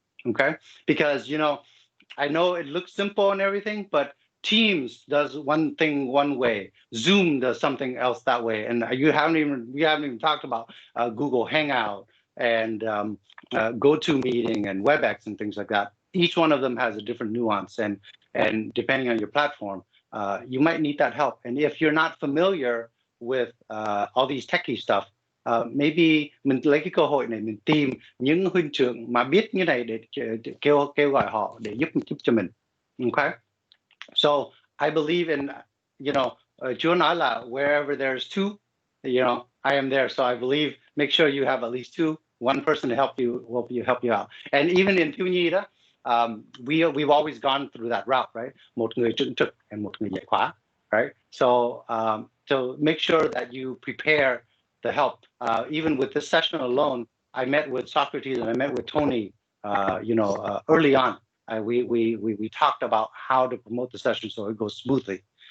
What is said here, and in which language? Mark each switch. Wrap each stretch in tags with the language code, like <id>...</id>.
<en>Okay, because I know it looks simple and everything, but Teams does one thing one way. Zoom does something else that way, and we haven't even talked about Google Hangout and GoToMeeting and WebEx and things like that. Each one of them has a different nuance, and depending on your platform, you might need that help. And if you're not familiar with all these techie stuff, maybe</en> <vi>mình lấy cái cơ hội này mình tìm những huynh trưởng mà biết như này để kêu gọi họ để giúp cho mình.</vi> <en>Okay, so I believe in Chúa</en> <vi>nói là</vi> <en>wherever there's two, I am there. So I believe make sure you have at least one person to help you out. And even in Thiếu Nhi đó, we've always gone through that route, right?</en> <vi>Một người trực trực and một người dạy khóa, right?</vi> <en>So make sure that you prepare the help. Even with this session alone, I met with Socrates and I met with Tony. Early on, we talked about how to promote the session so it goes smoothly.</en>